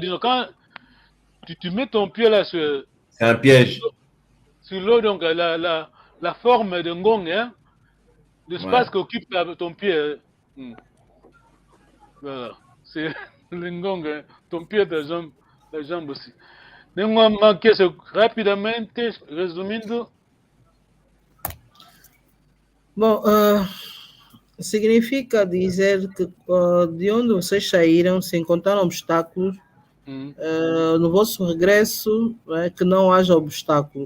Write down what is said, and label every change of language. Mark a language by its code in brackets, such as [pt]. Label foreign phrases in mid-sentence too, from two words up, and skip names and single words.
[fr] Quand tu mets ton pied là sur. C'est un piège. Sur l'eau, donc la forme de ngong, hein, l'espace qu'occupe ton pied. Voilà, c'est le ngong, hein, ton pied, ta jambe aussi. [pt] Nenhuma manquer rapidamente, resumindo. Bom, significa dizer que de onde vocês saíram, se encontraram obstáculos, no vosso regresso, que não haja obstáculo.